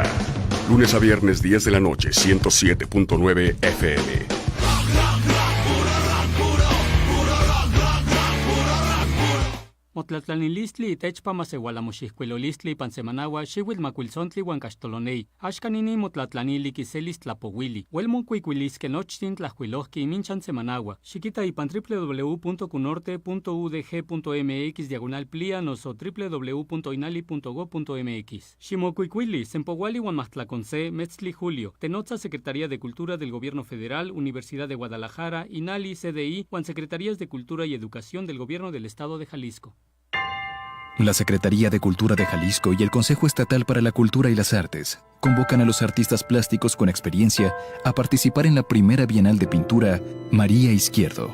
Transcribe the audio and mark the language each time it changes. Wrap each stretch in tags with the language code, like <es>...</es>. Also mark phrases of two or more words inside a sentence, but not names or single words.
<es>Lunes a viernes, 10 de la noche, 107.9 FM.</es> <nah>Motlatlanilistli itechpa maseualamoxihcuilolistli pansemanaua xiuilmacuiltzontli huan caxtolonei. Axcanini motlatlanili quiselis tlapouili. Huelmoncuicuilisque nochtin tlajcuilohqui minchan semanaua. Xiquita ipan www.cunorte.udg.mx/plia noso www.inali.go.mx. Ximocuicuili, sempouali huan mahtlaconce, metztli julio.</nah> <es>Tenotza Secretaría de Cultura del Gobierno Federal, Universidad de Guadalajara, Inali, CDI, Juan Secretarías de Cultura y Educación del Gobierno del Estado de Jalisco. La Secretaría de Cultura de Jalisco y el Consejo Estatal para la Cultura y las Artes convocan a los artistas plásticos con experiencia a participar en la primera Bienal de Pintura María Izquierdo.</es>